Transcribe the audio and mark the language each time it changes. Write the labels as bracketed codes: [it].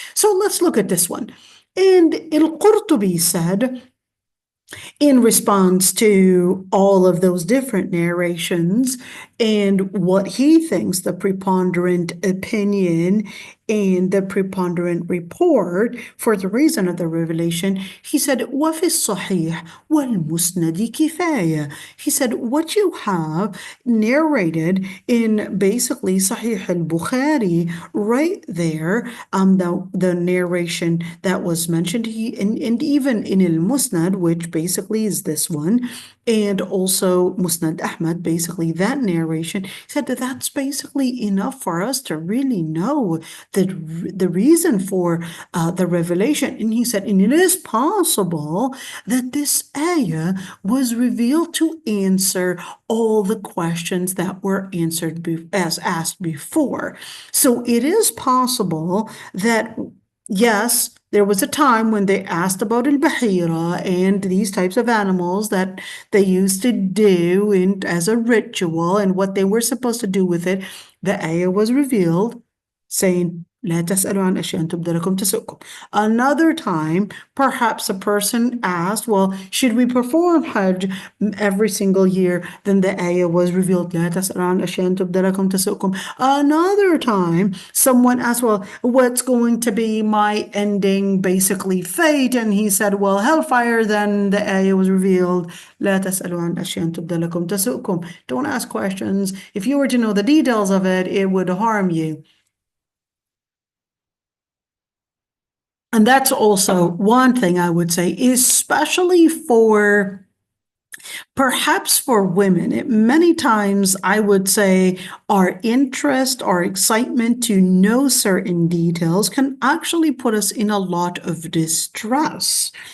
[en] So let's look at this one. And al-Qurtubi said, in response to all of those different narrations and what he thinks the preponderant opinion and the preponderant report for the reason of the revelation. He said, [ar] وَفِي الصَّحِيحِ وَالْمُسْنَدِ كِفَايَةٌ. [en] He said, what you have narrated in basically Sahih al-Bukhari, right there, the narration that was mentioned, and even in al-Musnad, which basically is this one, and also Musnad Ahmad, basically that narration, said that that's basically enough for us to really know the reason for the revelation. And he said, and it is possible that this ayah was revealed to answer all the questions that were answered as asked before. So it is possible that, yes, there was a time when they asked about al-Bahira and these types of animals that they used to do as a ritual and what they were supposed to do with it. The ayah was revealed saying, [ar] لا تسألوا عن أشياء تبد لكم تسؤكم. [en] Another time, perhaps a person asked, well, should we perform Hajj every single year? Then the ayah was revealed, [ar] لا تسألوا عن أشياء تبد لكم تسؤكم. [en] Another time, someone asked, well, what's going to be my ending, basically fate? And he said, well, hellfire. Then the ayah was revealed, [ar] لا تسألوا عن أشياء تبد لكم تسؤكم. [en] Don't ask questions. If you were to know the details of it, it would harm you. And that's also one thing I would say, especially perhaps for women. Many times I would say our interest, our excitement to know certain details can actually put us in a lot of distress.